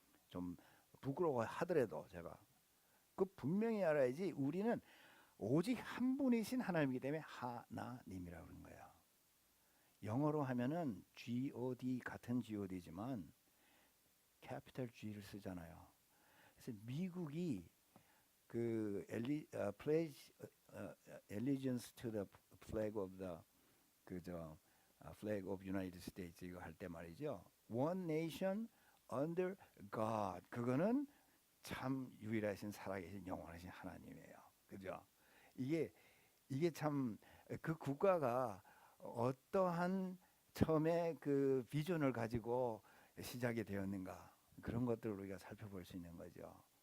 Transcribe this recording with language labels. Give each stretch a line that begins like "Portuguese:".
Korean: 좀 부끄러워 하더라도 제가 그 분명히 알아야지. 우리는 오직 한 분이신 하나님이기 때문에 하나님이라고 그러는 거예요. 영어로 하면은 G-O-D 같은 G-O-D지만 캐피탈 G를 쓰잖아요. 그래서 미국이 그
English: pledge allegiance to the flag of the flag of United States
Korean: 이거 할 때 말이죠.
English: One nation under God.
Korean: 그거는 참 유일하신 살아계신 영원하신 하나님이에요. 그죠? 이게 참 그 국가가 어떠한 처음에 그 비전을 가지고 시작이 되었는가, 그런 것들을 우리가 살펴볼 수 있는 거죠.